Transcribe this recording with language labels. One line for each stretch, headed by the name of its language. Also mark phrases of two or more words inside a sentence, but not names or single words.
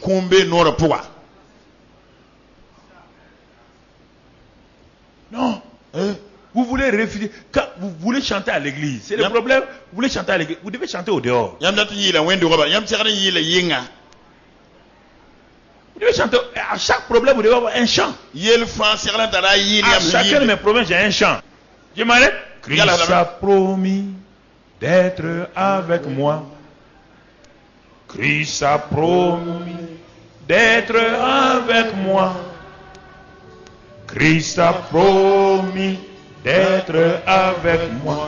French: Non. Vous voulez refuser. Quand vous voulez chanter à l'église, c'est le problème. Vous voulez chanter à l'église, vous devez chanter au dehors. Vous devez chanter. À chaque problème, vous devez avoir un chant.
Mossi: Yel fan serlan tara yili
French: À
Mossi: am
French: chacun de mes problèmes, j'ai un chant. Je m'arrête. Christ a promis d'être avec moi. Christ a promis d'être avec moi. Christ a promis d'être avec moi.